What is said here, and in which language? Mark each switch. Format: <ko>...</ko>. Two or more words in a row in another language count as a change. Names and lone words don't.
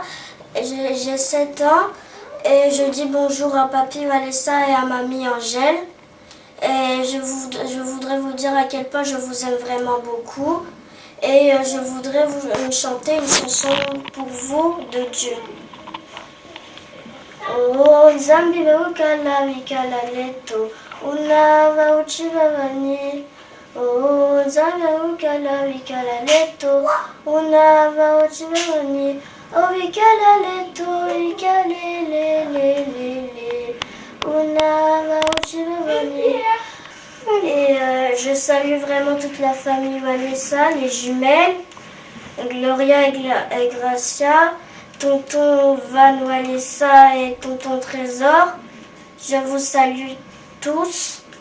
<fr>J'ai 7 ans et je dis bonjour à Papi Valessa et à Mamie Angèle. Et je voudrais vous dire à quel point je vous aime vraiment beaucoup. Et je voudrais vous chanter une chanson pour vous de Dieu.</fr> <kg>Oh, Nzambi Baukala Wikala Leto, Unava Uchivavani. Oh, Nzambi Baukala Wikala Leto, Unava Uchivavani. Oh, Wikala Leto, Wikale le. Unava Uchivavani.</kg> <fr>Et je salue vraiment toute la famille Vanessa, les jumelles, Gloria et Gracia, tonton Van Vanessa et tonton Trésor. Je vous salue tous.</fr>